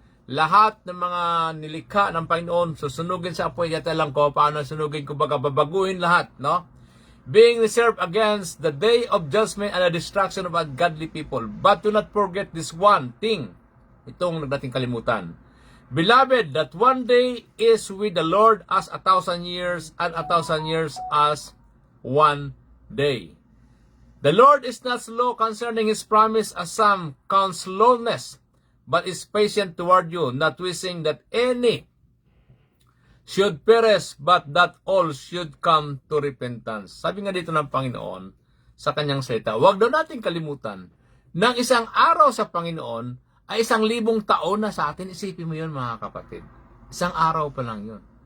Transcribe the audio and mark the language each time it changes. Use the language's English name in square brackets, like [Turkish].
[Filipino] lahat ng mga nilikha ng Panginoon susunugin sa apoy. Yata lang ko paano sunugin, kumbaga babaguhin lahat, no? [English] Being reserved against the day of judgment and the destruction of ungodly people. But do not forget this one thing. [Filipino] Itong nating kalimutan. [English] Beloved, that one day is with the Lord as 1,000 years, and 1,000 years as one day. The Lord is not slow concerning His promise, as some count slowness, but is patient toward you, not wishing that any should perish, but that all should come to repentance. [Filipino] Sabi nga dito ng Panginoon sa kanyang salita, huwag daw natin kalimutan na isang araw sa Panginoon ay 1,000 taon na sa atin. Isipin mo yun, mga kapatid. Isang araw pa lang yun.